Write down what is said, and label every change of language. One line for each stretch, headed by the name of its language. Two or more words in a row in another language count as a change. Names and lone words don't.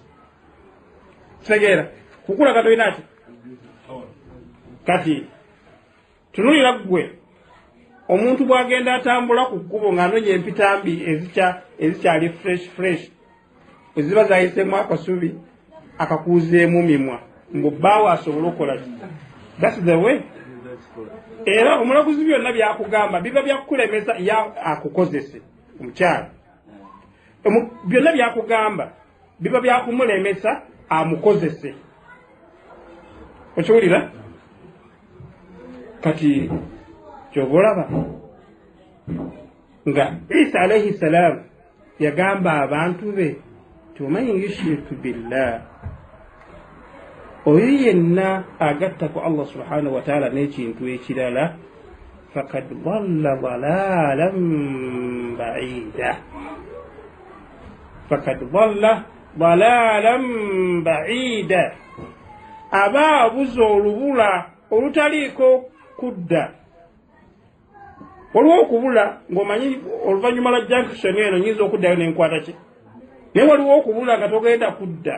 Ganda: Kitegeera kukulaga toyina ati kati tunulira ggwe omuntu bw'agenda atambula ku kkubo ng'anonya empitambi ezikyali fresh eziba zayiseemu akasubi akakuuzeemu mimwa mbu bbaawo asobole okukola ki.
English: That's the way.
Ganda: Era omulaguzi byonna byakugamba biba byakulemesa ya akukozese omukyala. Byonna byakugamba biba byakumulemesa amukozese. Okiwulira? Kati kyobolaba nga Isa
Arabic: عليه السلام
Ganda: yagamba abantu be tumanyi
Arabic: يشرك بالله,
Ganda: oyo yenna agatta ku
Arabic: الله سبحانه وتعالى
Ganda: n'ekintu ekirala
Arabic: فقد ضل ضلالا بعيدا. فقد ضل ضلالا بعيدا,
Ganda: aba abuza olubula olutaliiko kudda. Waliwo okubula ng'omanyi oluvannyuma lwa junction eno nyinza okuddayo n'enkwata ki, naye waliwo okubula nga togenda kudda.